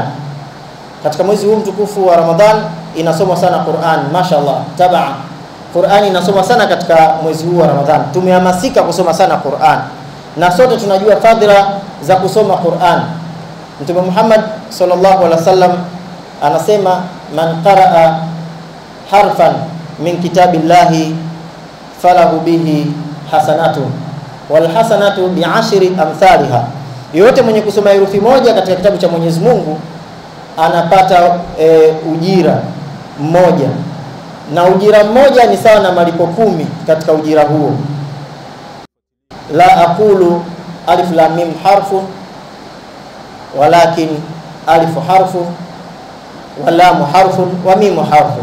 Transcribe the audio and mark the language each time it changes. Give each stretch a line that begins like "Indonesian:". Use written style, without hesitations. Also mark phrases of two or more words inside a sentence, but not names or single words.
Swahili: Katika mwezi huu mtukufu wa Ramadhani inasomwa sana Qur'an, mashaallah. Tabaa Qur'an inasomwa sana katika mwezi huu wa Ramadhani. Tumehamasika kusoma sana Qur'an, na sote tunajua fadhila za kusoma Qur'an. Mtume Muhammad
Arabic: صلى الله عليه وسلم
Swahili: anasema,
Arabic: من قرأ حرفا من كتاب الله فله به حسنة والحسنة بعشر أمثالها.
Swahili: Yote mwenye kusoma herufi moja katika kitabu cha Mwenyezi Mungu anapata ujira mmoja, na ujira mmoja ni sawa na malipo 10 katika ujira huo.
Arabic: لا أقول الم حرف ولكن ألف حرف ولام حرف وميم حرف.